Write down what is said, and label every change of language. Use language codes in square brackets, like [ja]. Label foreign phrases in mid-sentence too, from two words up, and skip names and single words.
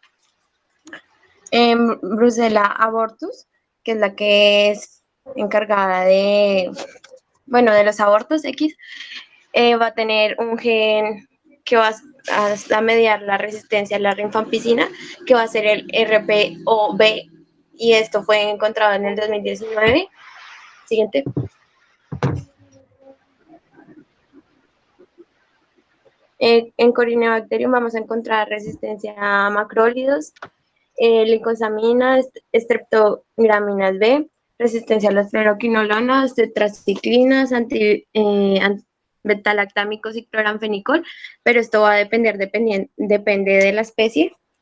[es] Brucella abortus, que es la que es encargada de los abortos X, va a tener un gen que va a mediar la resistencia a la rifampicina, que va a ser el RPOB, y esto fue encontrado en el 2019. Siguiente. En Corynebacterium vamos a encontrar resistencia a macrólidos, lincosaminas, streptograminas B, resistencia a las fluoroquinolonas, tetraciclinas, beta-lactámicos y cloranfenicol, pero esto va a depende de la especie.